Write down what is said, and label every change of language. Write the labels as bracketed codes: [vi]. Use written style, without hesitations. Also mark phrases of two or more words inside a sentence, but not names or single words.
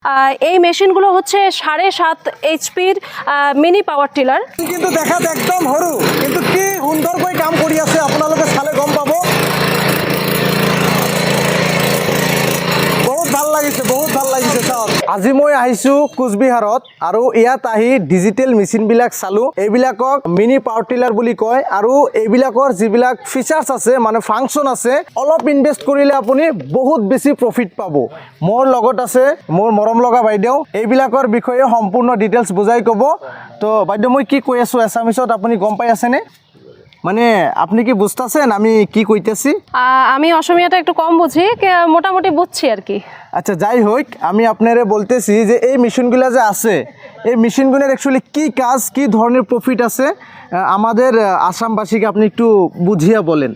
[bn] এই মেশিনগুলো হচ্ছে 7.5 এইচপির [en] mini power tiller. [as] কিন্তু দেখাত একদম সৰু কিন্তু কি সুন্দৰকৈ কাম কৰি আছে আপোনালোকে চালে গম পাব। বহুত ভাল লাগিছে চাওক। আজি মই আহিছোঁ কোচবিহাৰত আৰু ইয়াত আহি ডিজিটেল মেচিনবিলাক চালোঁ। এইবিলাকক [en] mini power tiller [as] বুলি কয় আৰু এইবিলাকৰ যিবিলাক ফিচাৰ্ছ আছে মানে ফাংচন আছে অলপ ইনভেষ্ট কৰিলে আপুনি বহুত বেছি প্ৰফিট পাব। মোৰ লগত আছে মোৰ মৰম লগা বাইদেউ, এইবিলাকৰ বিষয়ে সম্পূৰ্ণ ডিটেইলছ বুজাই ক'ব। তো বাইদেউ মই কি কৈ আছোঁ এছামিছত আপুনি গম পাই আছেনে? [bn] মানে আপনি কি বুঝতেছেন আমি কি কইতেছি? আমি অসমীয়াটা একটু কম বুঝি, মোটামুটি বুঝছি আর কি। আচ্ছা যাই হোক, আমি আপনারে বলতেছি যে এই মেশিনগুলো যে আছে এই মেশিনগুলোর অ্যাকচুয়ালি কি কাজ, কি ধরনের প্রফিট আছে আমাদের আসামবাসীকে আপনি একটু বুঝিয়ে বলেন।